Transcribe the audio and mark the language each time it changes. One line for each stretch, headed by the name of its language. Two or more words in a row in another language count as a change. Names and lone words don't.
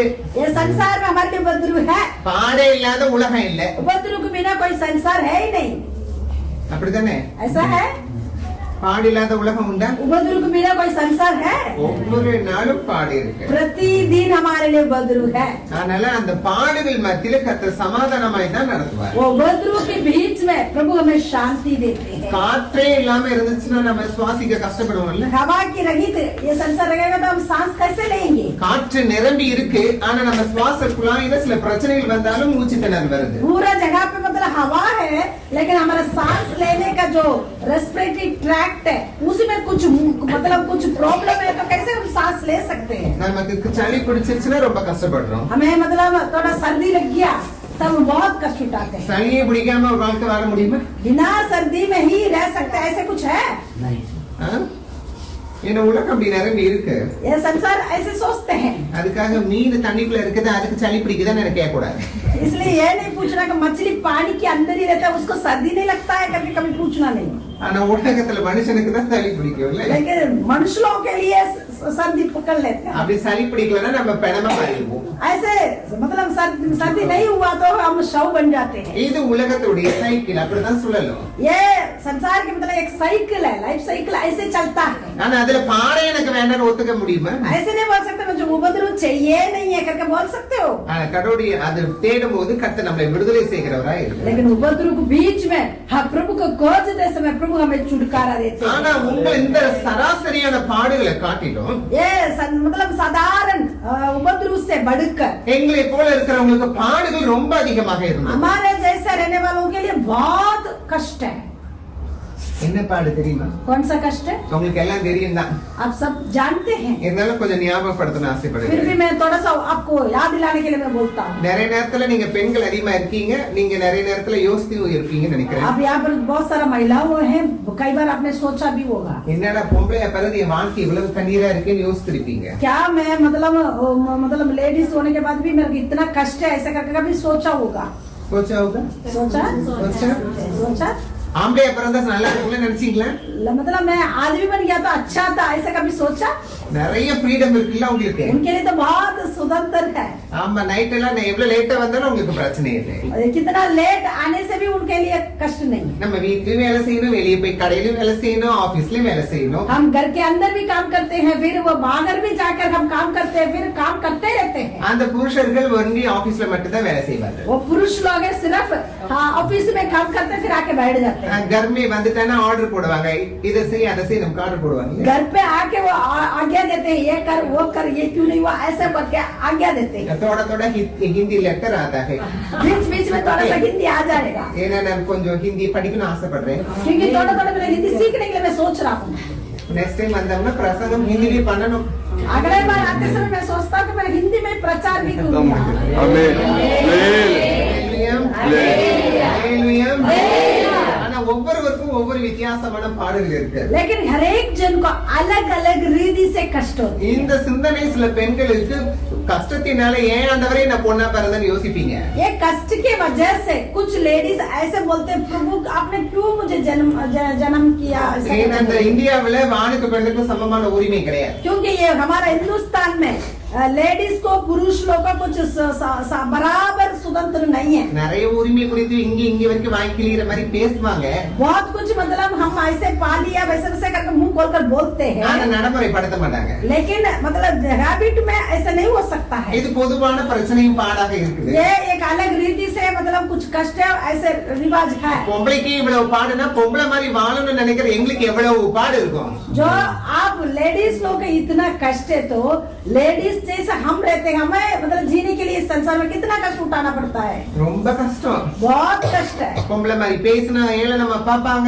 Hindi: ये संसार में हमारे लिए उपद्रव है।
Tamil: பாடே இல்லாத உலகம் இல்ல.
Hindi: उपद्रव के बिना कोई संसार है ही नहीं।
Tamil: அப்படிதானே?
Hindi: ऐसा है?
Tamil: பாடு இல்லாத உலகம் உண்டா?
Hindi: उपद्रव के बिना कोई संसार है?
Tamil: ஒவ்வொரு நாளும் பாடு இருக்கு.
Hindi: प्रतिदिन हमारे लिए उपद्रव है।
Tamil: அதனால அந்த பாடுகள் மத்தியில கர்த்தர் சமாதானமாய் தான் நடத்துவார்.
Hindi: वो उपद्रव के बीच में प्रभु हमें शांति देते हैं।
Tamil: காற்றே இல்லாம இருந்துச்சுன்னா நம்ம சுவாசிக்க கஷ்டப்படுவோம்ல.
Hindi: हवा की रहित ये संसार रहेगा तो हम सांस कैसे लेंगे?
Tamil: காற்று நிரம்பி இருக்கு, ஆனா நம்ம சுவாச குழாயில சில பிரச்சனைகள் வந்தாலும் மூச்சு திணறல் வருது.
Hindi: पूरा जगह पे मतलब हवा है, लेकिन हमारा सांस लेने का जो
English: respiratory tract
Hindi: है उसमें कुछ मतलब कुछ प्रॉब्लम है, तो कैसे हम सांस ले सकते हैं?
Tamil: நமக்கு சளி பிடிச்சிருச்சுன்னா ரொம்ப கஷ்டப்படுறோம்.
Hindi: हमें मतलब थोड़ा सर्दी लग गया तब बहुत कष्ट उठाते हैं।
Tamil: சளியை பிடிக்காம ஒரு வாழ்க்கை வாழ முடியுமா?
Hindi: बिना सर्दी में ही रह सकते हैं, ऐसे कुछ है?
Tamil: ஆ? ஏன்னா உலகம் அப்படி நிரம்பி இருக்கு.
Hindi: ये संसार ऐसे सोचते हैं।
Tamil: அதுக்காக மீன் தண்ணிக்குள்ள இருக்குது, அதுக்கு சளி பிடிக்குதான்னு எனக்கு கேட்க கூடாது.
Hindi: इसलिए ये नहीं पूछना कि मछली पानी के अंदर ही रहता है उसको सर्दी नहीं लगता है करके कभी पूछना नहीं।
Tamil: ஆனா உலகத்துல மனுஷனுக்கு தான் சளி பிடிக்கும் இல்ல?
Hindi: लेकिन मनुष्यों के लिए सर्दी पकड़ लेते हैं।
Tamil: அப்படி சளி பிடிக்கலன்னா நம்ம பெணமா மாறிடுவோம்.
Hindi: ऐसे मतलब सर्दी नहीं हुआ तो हम शव बन जाते हैं।
Tamil: இது உலகத்துடைய சைக்கிள், அப்படிதான் சொல்லலாம்.
Hindi: ये संसार की मतलब एक साइकिल है,
English: life cycle
Hindi: ऐसे चलता है।
Tamil: ஆனா அதுல பாடே எனக்கு வேண்டாம்னு ஒத்துக்க முடியுமா?
Hindi: ऐसे नहीं बोल सकते मुझे उपद्रव चाहिए नहीं है करके बोल सकते हो।
Tamil: கடவுளுடைய அது தேடும் போது கர்த்தர் நம்மை விடுதலை செய்கிறவரா இருக்கிறார்.
Hindi: लेकिन उपद्रव के बीच में हम प्रभु को खोजते समय प्रभु हमें छुटकारा देते हैं।
Tamil: ஆனா உங்க இந்த சராசரியான பாடுகளை காட்டிலும்
Hindi: ये मतलब साधारण उपद्रव से बढ़कर
Tamil: எங்களை போல இருக்கிறவங்களுக்கு பாடுகள் ரொம்ப அதிகமாக இருந்தது.
Hindi: हमारे जैसे रहने वालों के लिए बहुत कष्ट है।
Tamil: என்ன பாடு தெரியுமா?
Hindi: कौन सा कष्ट है?
Tamil: உங்களுக்கு எல்லாம் தெரியும் தான்.
Hindi: आप सब जानते हैं।
Tamil: இருந்தாலும் கொஞ்சம் ஞாபகப்படுத்தணும்
Hindi: फिर
Tamil: ஆசைப்படுறேன்.
Hindi: भी मैं थोड़ा सा आपको याद दिलाने के लिए मैं बोलता हूँ।
Tamil: நிறைய நேரத்துல நீங்க பெண்கள் அதிகமா இருக்கீங்க, நீங்க நிறைய நேரத்துல யோசித்து இருப்பீங்கன்னு நினைக்கிறேன்.
Hindi: अब यहाँ पर बहुत सारा महिलाओं हैं, कई बार आपने सोचा भी होगा
Tamil: என்னடா பொம்பளையா பிறகு என் வாழ்க்கை இவ்வளவு கண்ணீரா இருக்குன்னு யோசிச்சிருப்பீங்க.
Hindi: क्या मैं मतलब लेडीज होने के बाद भी मेरे को इतना कष्ट है ऐसा करके कभी सोचा होगा? सोचा होगा? सोचा? सोचा? सोचा?
Tamil: ஆம்பளையா பிறந்தா நல்லா இருக்கும்னு நினைச்சீங்களா?
Hindi: मतलब मैं आदमी बन गया तो अच्छा था, ऐसा कभी सोचा?
Tamil: நிறைய ஃப்ரீடம் இருக்குல்ல உங்களுக்கு.
Hindi: उनके लिए तो बहुत स्वतंत्र है।
Tamil: ஆமா, நைட் எல்லாம் நான் எவ்வளவு லேட்டா வந்தாலும் உங்களுக்கு பிரச்சனை இல்லை.
Hindi: कितना लेट आने से भी उनके लिए कष्ट नहीं।
Tamil: நம்ம வீட்லயும் வேலை செய்யணும், வெளியே போய் கடையிலும் வேலை செய்யணும், ஆபீஸ்லயும் வேலை செய்யணும்.
Hindi: हम घर के अंदर भी काम करते हैं, फिर वो बाहर भी जाकर हम काम करते हैं, फिर काम करते रहते हैं।
Tamil: அந்த புருஷர்கள் ஒன்லி ஆபீஸ்ல மட்டும் தான் வேலை செய்வாங்க.
Hindi: वो पुरुष लोग है सिर्फ ऑफिस में काम करते हैं, फिर आके बैठ जाते हैं। घर में
Tamil: வந்துட்டானா ஆர்டர் போடுவாங்க, இத செய் அத செய் நமக்கு ஆர்டர் போடுவாங்க.
Hindi: घर पे आके वो आज्ञा देते हैं, ये कर वो कर, ये क्यों नहीं हुआ, ऐसे बोल के आज्ञा देते हैं। थोड़ा थोड़ा हिंदी लेटर आता है, बीच बीच में थोड़ा सा हिंदी आ जाएगा।
Tamil: ஏன்னா நான் கொஞ்சம் ஹிந்தி படிக்கணும் ஆசைப்படுறேன்,
Hindi: क्योंकि थोड़ा थोड़ा मैं हिंदी सीखने के लिए मैं सोच रहा हूँ।
English: next time
Tamil: வந்தோம்னா பிரசங்கம் ஹிந்தில பண்ணனும்।
Hindi: अगले बार आते समय मैं सोचता हूँ कि मैं हिंदी में प्रचार भी करूँगा। आमीन।
Tamil: ஆனா ஒவ்வொருவருக்கும் ஒவ்வொரு வித்தியாசமான பாடல்கள் இருக்கு।
Hindi: लेकिन हर एक जन को अलग अलग रीति से कष्ट होते हैं।
Tamil: இந்த சிந்தனை சில பெண்களுக்கு கஷ்டத்தினால ஏன் ஆண்டவரே நான் பொண்ணா பிறந்தேன்னு யோசிப்பீங்க।
Hindi: ये कष्ट की वजह से कुछ लेडीज ऐसे बोलते हैं, प्रभु आपने क्यों मुझे जन्म किया।
Tamil: ஏன்னா இந்த இந்தியாவுல ஆணுக்கு பெண்ணுக்கு சமமான உரிமை கிடையாது।
Hindi: क्योंकि ये हमारा हिंदुस्तान में लेडीज को पुरुष लोग का कुछ बराबर स्वतंत्र नहीं है।
Tamil: நிறைய உரிமை குறித்து இங்க வரைக்கும் வாங்கிக்கிற மாதிரி பேசுவாங்க।
Hindi: बहुत कुछ मतलब हम ऐसे पा लिया वैसे वैसे करके मुंह खोलकर बोलते हैं,
Tamil: ஆனா நடைமுறைப்படுத்த மாட்டாங்க।
Hindi: लेकिन मतलब हैबिट में ऐसा नहीं हो सकता है।
Tamil: இது பொதுவான பிரச்சனையும் பாடாக இருக்குது।
Hindi: ये एक अलग रीति से मतलब कुछ कष्ट है, ऐसे रिवाज है।
Tamil: பொம்பளைக்கு இவ்வளவு பாடுனா பொம்பளை மாதிரி வாழணும்னு நினைக்கிற எங்களுக்கு எவ்வளவு பாடு இருக்கும்।
Hindi: जो आप लेडीज लोग का इतना कष्ट है, तो लेडीज जैसे हम रहते हैं, हमें मतलब जीने के लिए इस संसार में कितना कष्ट उठाना पड़ता है।
Tamil: ரொம்ப கஷ்டம்।
Hindi: बहुत कष्ट है।
Tamil: பொம்பளை மாதிரி பேசினா ஏழை நம்ம பாப்பாங்க।